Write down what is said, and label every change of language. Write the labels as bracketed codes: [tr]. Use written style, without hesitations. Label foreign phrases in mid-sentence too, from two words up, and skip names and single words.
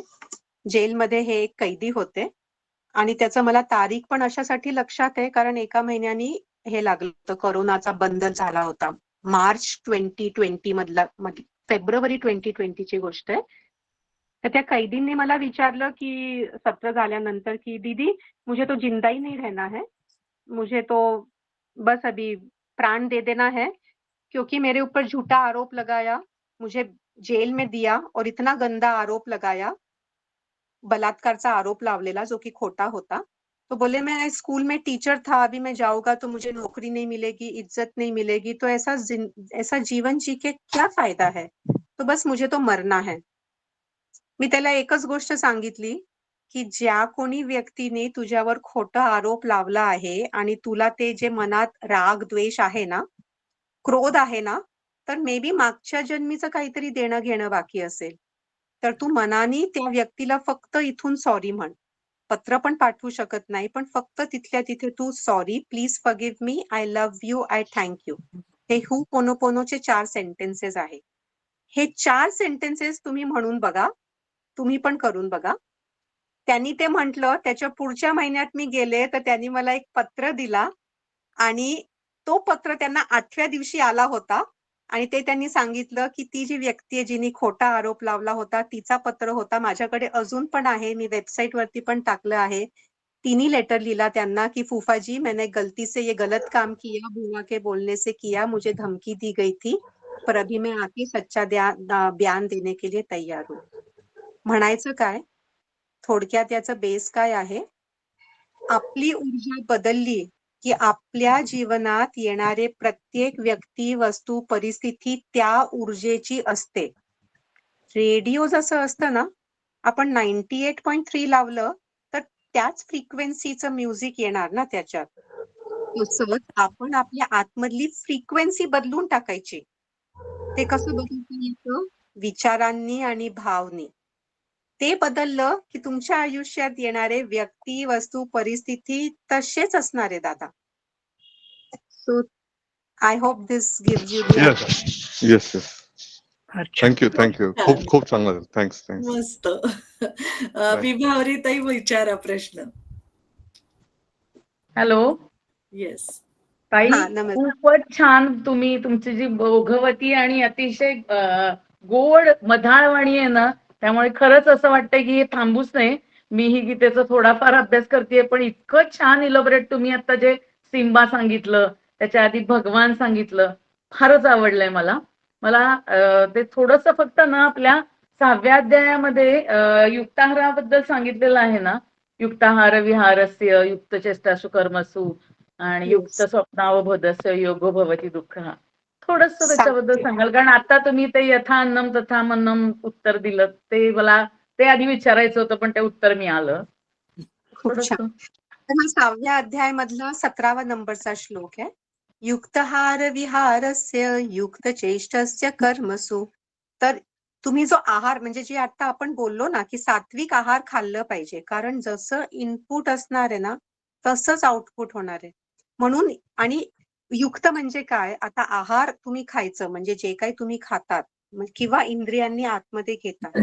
[mr] जेलमध्ये हे एक कैदी होते आणि त्याचं मला तारीख पण अशासाठी लक्षात आहे कारण एका महिन्यानी हे लागलं होतं, कोरोनाचा बंद झाला होता. मार्च 2020 मधला, फेब्रुवारी 2020 ची गोष्ट आहे. तर त्या कैदींनी मला विचारलं की सत्र झाल्यानंतर की [hi] दीदी, मुझे तो जिंदा ही नहीं रहना है, मुझे तो बस अभी प्राण दे देना है, क्योंकि मेरे ऊपर झूठा आरोप लगाया, मुझे जेल में दिया और इतना गंदा आरोप लगाया, [mr] बलात्कारचा आरोप लावलेला जो कि खोटा होता. [hi] तो बोले मैं स्कूल में टीचर था, अभी मैं जाऊंगा तो मुझे नौकरी नहीं मिलेगी, इज्जत नहीं मिलेगी, तो ऐसा जीवन जी के क्या फायदा है, तो बस मुझे तो मरना है. [mr] मी त्याला एकच गोष्ट सांगितली की ज्या कोणी व्यक्तीने तुझ्यावर खोटा आरोप लावला आहे आणि तुला ते जे मनात राग द्वेष आहे ना, क्रोध आहे ना, तर [en] may be [mr] मागच्या जन्मीचं काहीतरी देणं घेणं बाकी असेल. तर तू मनाने त्या व्यक्तीला फक्त इथून सॉरी म्हण. पत्र पण पाठवू शकत नाही, पण फक्त तिथल्या तिथे तू [en] sorry, please forgive me, I love you, I thank you. [mr] हे होपोनोपोनोचे 4 सेंटेन्सेस आहे. हे 4 सेंटेन्सेस तुम्ही म्हणून बघा, तुम्ही पण करून बघा. त्यांनी ते म्हटलं, त्याच्या पुढच्या महिन्यात मी गेले तर त्यांनी मला एक पत्र दिला आणि तो पत्र त्यांना 8व्या दिवशी आला होता आणि ते त्यांनी सांगितलं की ती जी व्यक्ती आहे जिने खोटा आरोप लावला होता तिचा पत्र होता, माझ्याकडे अजून पण आहे, मी वेबसाईट वरती पण टाकलं आहे. तिनी लेटर लिहिला त्यांना की फूफाजी, [hi] मैंने गलती से ये गलत काम किया, बुआ के बोलने से किया, मुझे धमकी दी गई थी, पर अभी मैं आके सच्चा बयान देने के लिए तैयार हूँ. [mr] म्हणायचं काय, थोडक्यात याचं बेस काय आहे, आपली ऊर्जा बदलली की आपल्या जीवनात येणारे प्रत्येक व्यक्ती, वस्तू, परिस्थिती त्या ऊर्जेची असते. रेडिओ जसं असतं ना, आपण 98.3 लावलं तर त्याच फ्रिक्वेन्सीचं म्युझिक येणार ना त्याच्यात. तसंच आपण आपल्या आतमधली फ्रिक्वेन्सी बदलून टाकायची. ते कसं बदलता येतं? विचारांनी आणि भावनी. ते बदललं की तुमच्या आयुष्यात येणारे व्यक्ती, वस्तू, परिस्थिती तसेच असणार आहे दादा. [en] so I hope this gives you the yes. thank you. [mr] खूप चांगलं. थँक्स. मस्त. विभावरी ताई, विचारा प्रश्न. हॅलो. येस ताई, नमस्कार. खूपच छान. तुम्ही तुमची जी ओघवती आणि अतिशय गोड मधाळवाणी आहे ना, त्यामुळे खरंच असं वाटतंय की हे थांबूच नये. मीही गीतेचा थोडाफार अभ्यास करतेय, पण इतकं छान इलॉबरेट तुम्ही आता जे सिम्बा सांगितलं, त्याच्या आधी भगवान सांगितलं, फारच आवडलंय मला. ते थोडंसं फक्त ना आपल्या 6व्या अध्यायामध्ये युक्ताहाराबद्दल सांगितलेलं आहे ना, [sa] युक्ताहार विहारस्य युक्त चेष्टासु कर्मसु आणि युक्त स्वप्नावबोधस्य योगो भवति दुःख. [mr] थोडस त्याच्याबद्दल सांगाल, कारण आता तुम्ही ते [sa] यथा अन्नम तथा मन्नम [mr] उत्तर दिलं, ते मला ते आधी विचारायचं होतं पण ते उत्तर मिळालं. खूप छान. तर हा 6व्या अध्याय मधला 17वा नंबरचा श्लोक आहे. [sa] युक्तहार विहारस्य युक्त चेष्टस्य कर्मसु. [mr] तर तुम्ही जो आहार म्हणजे जे आता आपण बोललो ना की सात्विक आहार खाल्लं पाहिजे, कारण जसं इनपुट असणार आहे ना तसंच आउटपुट होणार आहे. म्हणून आणि युक्त म्हणजे काय, आता आहार तुम्ही खायचं म्हणजे जे काही तुम्ही खातात किंवा इंद्रियांनी आतमध्ये घेतात.